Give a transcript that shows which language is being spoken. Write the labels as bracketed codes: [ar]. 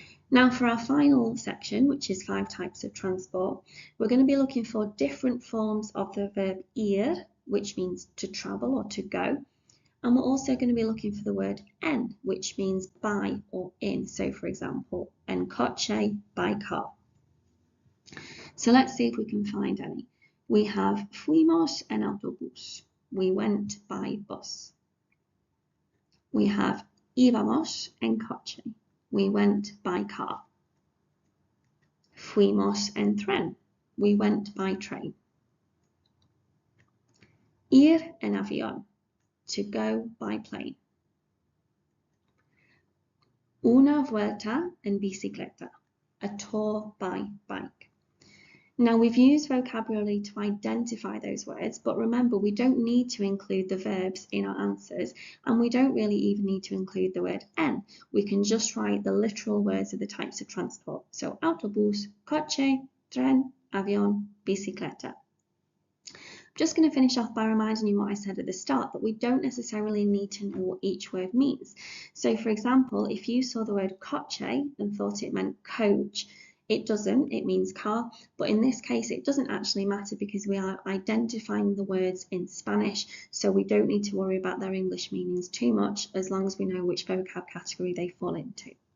[en] Now for our final section, which is 5 types of transport, we're going to be looking for different forms of the verb ir, which means to travel or to go. And we're also going to be looking for the word en, which means by or in. So for example, en coche, by car. So let's see if we can find any. We have [es] fuimos en autobús. [en] We went by bus. We have [es] íbamos en coche. [en] We went by car. [es] Fuimos en tren. [en] We went by train. [es] Ir en avión. [en] To go by plane. [es] Una vuelta en bicicleta. [en] A tour by bike. Now we've used vocabulary to identify those words, but remember we don't need to include the verbs in our answers, and we don't really even need to include the word en. We can just write the literal words of the types of transport. So [es] autobús, coche, tren, avión, bicicleta. [en] I'm just going to finish off by reminding you what I said at the start, that we don't necessarily need to know what each word means. So for example, if you saw the word coche and thought it meant coach, it doesn't, it means car, but in this case it doesn't actually matter because we are identifying the words in Spanish, so we don't need to worry about their English meanings too much as long as we know which vocab category they fall into.